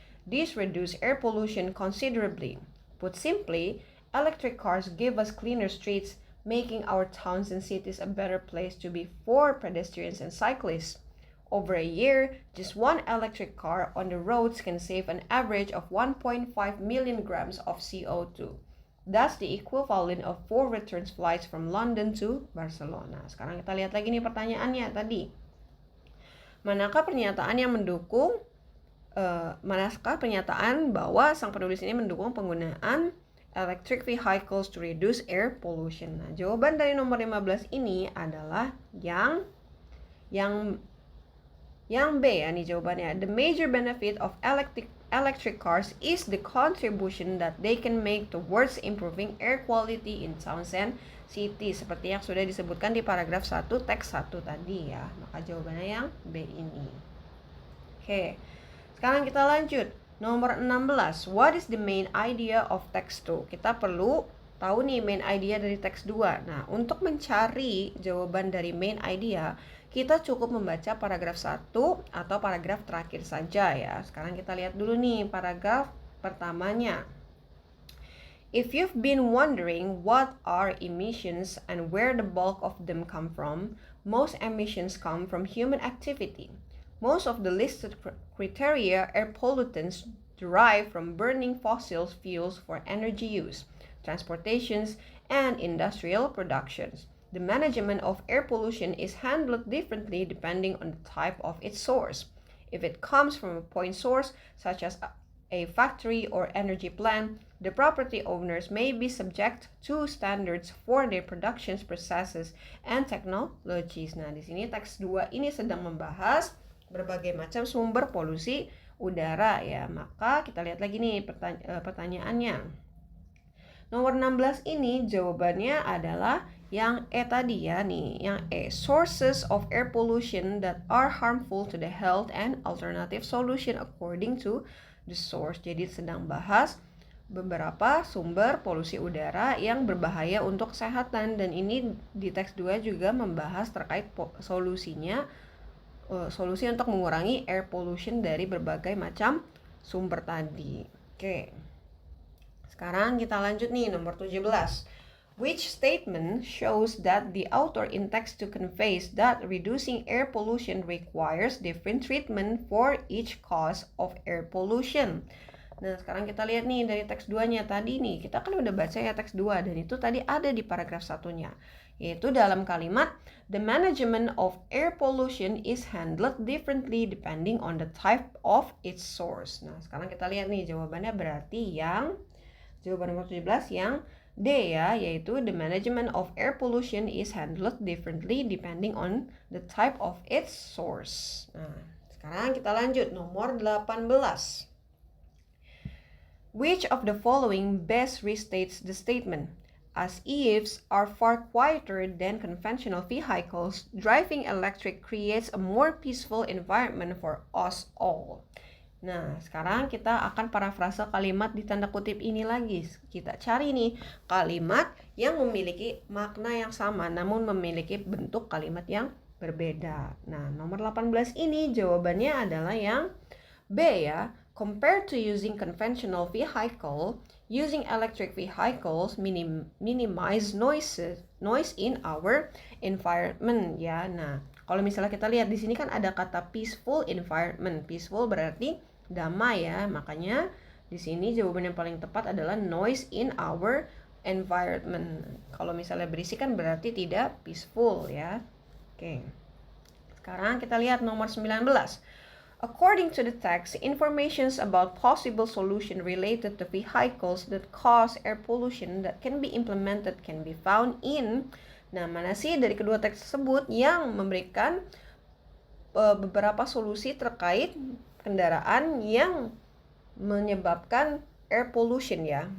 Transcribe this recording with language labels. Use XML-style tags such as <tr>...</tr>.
<en>These reduce air pollution considerably. Put simply, electric cars give us cleaner streets, making our towns and cities a better place to be for pedestrians and cyclists. Over a year, just one electric car on the roads can save an average of 1.5 million grams of CO2. That's the equivalent of 4 return flights from London to Barcelona.</en> <id>Sekarang kita lihat lagi nih pertanyaannya tadi. Manakah pernyataan yang mendukung, manakah pernyataan bahwa sang penulis ini mendukung penggunaan</id> <en>electric vehicles to reduce air pollution?</en> <id>Nah, jawaban dari nomor 15 ini adalah yang B ya nih jawabannya.</id> <en>The major benefit of electric cars is the contribution that they can make towards improving air quality in towns and cities.</en> <id>Seperti yang sudah disebutkan di paragraf 1 teks 1 tadi ya. Maka jawabannya yang B ini. Oke. Sekarang kita lanjut. Nomor 16.</id> <en>What is the main idea of text 2?</en> <id>Kita perlu tahu nih main idea dari teks 2. Nah, untuk mencari jawaban dari main idea, kita cukup membaca paragraf 1 atau paragraf terakhir saja ya. Sekarang kita lihat dulu nih paragraf pertamanya.</id> <en>If you've been wondering what are emissions and where the bulk of them come from, most emissions come from human activity. Most of the listed criteria air pollutants derive from burning fossil fuels for energy use, transportations, and industrial productions. The management of air pollution is handled differently depending on the type of its source. If it comes from a point source, such as a factory or energy plant, the property owners may be subject to standards for their production processes and technologies.</en> <id>Nah, di sini teks 2 ini sedang membahas berbagai macam sumber polusi udara ya. Maka kita lihat lagi nih pertanyaannya. Nomor 16 ini jawabannya adalah yang E tadi ya nih, yang E.</id> <en>Sources of air pollution that are harmful to the health and alternative solution according to the source.</en> <id>Jadi sedang bahas beberapa sumber polusi udara yang berbahaya untuk kesehatan, dan ini di teks 2 juga membahas terkait solusinya, solusi untuk mengurangi air pollution dari berbagai macam sumber tadi. Oke. Sekarang kita lanjut nih nomor 17.</id> <en>Which statement shows that the author intends to convey that reducing air pollution requires different treatment for each cause of air pollution?</en> <id>Nah, sekarang kita lihat nih dari teks 2-nya tadi nih. Kita kan udah baca ya teks 2 dan itu tadi ada di paragraf 1-nya. Yaitu dalam kalimat</id> <en>the management of air pollution is handled differently depending on the type of its source.</en> <id>Nah, sekarang kita lihat nih jawabannya berarti yang jawaban nomor 17 yang D ya, yaitu</id> <en>the management of air pollution is handled differently depending on the type of its source.</en> <id>Nah, sekarang kita lanjut nomor 18.</id> <en>Which of the following best restates the statement? As EVs are far quieter than conventional vehicles, driving electric creates a more peaceful environment for us all.</en> <id>Nah, sekarang kita akan parafrase kalimat di tanda kutip ini lagi. Kita cari nih kalimat yang memiliki makna yang sama namun memiliki bentuk kalimat yang berbeda. Nah, nomor 18 ini jawabannya adalah yang B ya.</id> <en>Compared to using conventional vehicle, using electric vehicles minimize noise in our environment</en> <id>ya. Nah, kalau misalnya kita lihat di sini kan ada kata peaceful environment. Peaceful berarti damai ya. Makanya di sini jawaban yang paling tepat adalah</id> <en>noise in our environment.</en> <id>Kalau misalnya berisik kan berarti tidak peaceful ya. Oke. Sekarang kita lihat nomor 19.</id> <en>According to the text, informations about possible solution related to vehicles that cause air pollution that can be implemented can be found in.</en> <id>Nah, mana sih dari kedua teks tersebut yang memberikan beberapa solusi terkait kendaraan yang menyebabkan air pollution ya.</id>